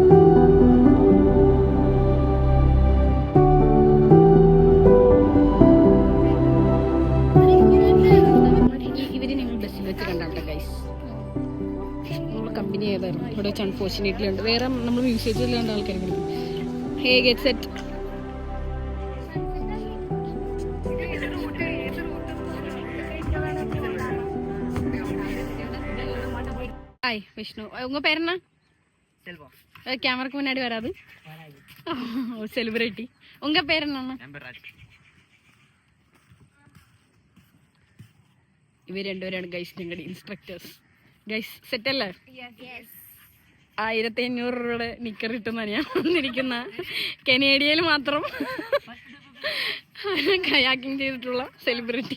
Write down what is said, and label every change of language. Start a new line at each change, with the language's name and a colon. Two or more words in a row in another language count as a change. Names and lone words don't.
Malayalam: ഇവര് നിങ്ങൾ ബസ്സിൽ വെച്ച് കണ്ടാട്ടെ ഗൈസ്. നമ്മൾ കമ്പനി ചെയ്തായിരുന്നു. ഇവിടെ വെച്ച് അൺഫോർച്ചുനേറ്റ്ലി ഉണ്ട്. വേറെ നമ്മൾ മ്യൂസിയത്തിൽ കണ്ട ആൾക്കാർ വിളിക്കും.
English: Hey get set.
Tamil: ஹாய் விஷ்ணு, உங்க பேர் என்ன? செல்வா. கேமராக்கு முன்னாடி வராது. செலிபிரிட்டி. உங்க பேர் என்ன?
Malayalam: ഇവർ രണ്ടുപേരാണ് ഗൈസ് ഞങ്ങളുടെ ഇൻസ്ട്രക്ടേഴ്സ്.
English: guys set
Malayalam: അല്ലേ? 1500 രൂപയുടെ നിക്കറിട്ടെന്നാണ് ഞാൻ വന്നിരിക്കുന്ന. കനേഡിയയിൽ മാത്രം കയാക്കിങ് ചെയ്തിട്ടുള്ള സെലിബ്രിറ്റി.